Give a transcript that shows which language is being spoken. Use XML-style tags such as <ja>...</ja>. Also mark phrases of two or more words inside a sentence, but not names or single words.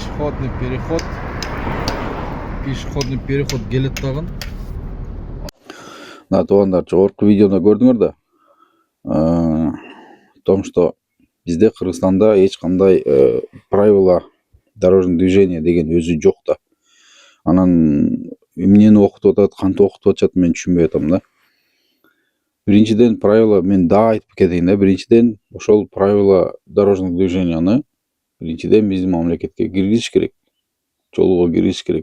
<ru>Пешеходный переход</ru> <ky>келет дагы. На туугандар, жогорку видеода көрдүңөр да.</ky> <ru>В том, что</ru> <ky>бизде Кыргызстанда эч кандай</ky> <ru>правила дорожного движения</ru> <ky>деген өзү жок да. Анан эмнени окутуп атат, кантип окутуп атышат мен түшүнбөй атам да. Биринчиден правила мен дагы айтып кетейин да. Биринчиден ошол</ky> <ru>правила дорожного движенияны</ru> <ky>биринчиден биздин мамлекетке киргизиш керек. Жолго киргизиш керек.</ky>